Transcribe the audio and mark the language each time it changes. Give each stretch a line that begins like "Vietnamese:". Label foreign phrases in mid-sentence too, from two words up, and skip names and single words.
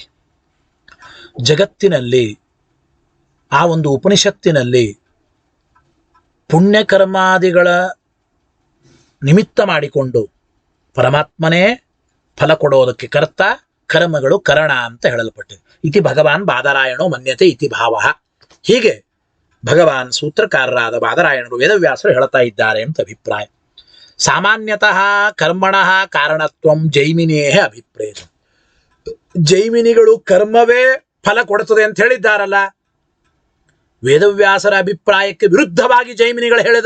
Kannada: ಜಗತ್ತಿನಲ್ಲಿ, ಆ ಒಂದು ಉಪನಿಷತ್ತಿನಲ್ಲಿ ಪುಣ್ಯಕರ್ಮಾದಿಗಳ ನಿಮಿತ್ತ ಮಾಡಿಕೊಂಡು ಪರಮಾತ್ಮನೇ ಫಲ ಕೊಡೋದಕ್ಕೆ ಕರ್ತ, ಕರ್ಮಗಳು ಕರಣ ಅಂತ ಹೇಳಲ್ಪಟ್ಟಿದೆ.
Sanskrit: ಇತಿ ಭಗವಾನ್ ಬಾದರಾಯಣೋ ಮನ್ಯತೆ ಇತಿ ಭಾವ.
Kannada: ಹೀಗೆ ಭಗವಾನ್ ಸೂತ್ರಕಾರರಾದ ಬಾದರಾಯಣರು, ವೇದವ್ಯಾಸರು ಹೇಳ್ತಾ ಇದ್ದಾರೆ ಅಂತ ಅಭಿಪ್ರಾಯ.
Sanskrit: ಸಾಮಾನ್ಯತಃ ಕರ್ಮಣಃ ಕಾರಣತ್ವಂ ಜೈಮಿನೇಹ ಅಭಿಪ್ರೇತ.
Kannada: ಜೈಮಿನಿಗಳು ಕರ್ಮವೇ ಫಲ ಕೊಡುತ್ತದೆ ಅಂತ ಹೇಳಿದ್ದಾರಲ್ಲ, ವೇದವ್ಯಾಸರ ಅಭಿಪ್ರಾಯಕ್ಕೆ ವಿರುದ್ಧವಾಗಿ ಜೈಮಿನಿಗಳು ಹೇಳಿದ್ರ?